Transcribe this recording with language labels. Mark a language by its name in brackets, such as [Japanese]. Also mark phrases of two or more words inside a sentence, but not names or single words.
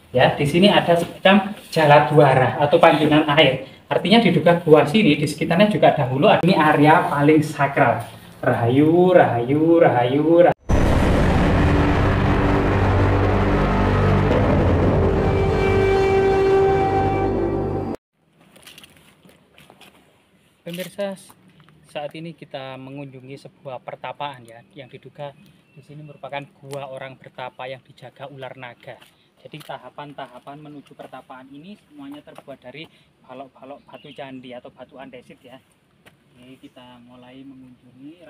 [Indonesian] Ya, di sini ada semacam jaladwara atau pancuran air. Artinya di dekat gua sini, di sekitarnya juga dahulu ini area paling sakral. Rahayu, rahayu, rahayu, rahayu. Pemirsa, saat ini kita mengunjungi sebuah pertapaan ya, yang diduga di sini merupakan gua orang bertapa yang dijaga ular naga. Jadi tahapan-tahapan menuju pertapaan ini semuanya terbuat dari balok-balok batu candi atau batu andesit ya. Ini kita mulai mengunjungi.